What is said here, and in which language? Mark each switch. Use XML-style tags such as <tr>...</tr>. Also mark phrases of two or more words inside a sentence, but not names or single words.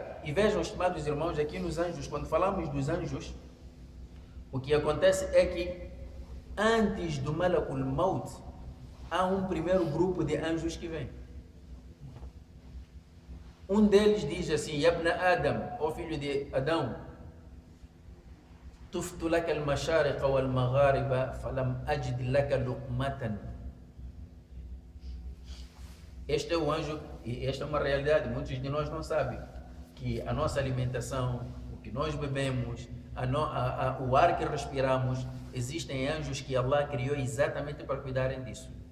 <pt>E vejam, estimados irmãos, aqui nos anjos, quando falamos dos anjos, o que acontece é que antes do Malakul Maut, há um primeiro grupo de anjos que vem. Um deles diz assim:</pt> <ar>يا ابن آدم,</ar> <pt>ó filho de Adão,</pt> <ar>طفت لك المشارق والمغارب فلم أجد لك لقمة.</ar> <pt>Este é o anjo, e esta é uma realidade, muitos de nós não sabem, que a nossa alimentação, o que nós bebemos, o ar que respiramos, existem anjos que Allah criou exatamente para cuidarem disso.</pt>